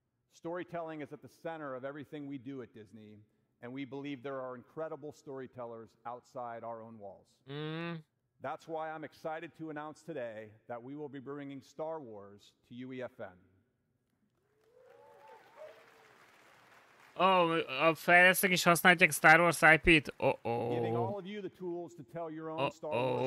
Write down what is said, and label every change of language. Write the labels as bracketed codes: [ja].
[en] Storytelling is at the center of everything we do at Disney, and we believe there are incredible storytellers outside our own walls. That's why I'm excited to announce today that we will be bringing Star Wars to UEFN. [hu] A fejlesztők is használják Star Wars IP-t? [en] Giving all of you the tools to tell your own Star Wars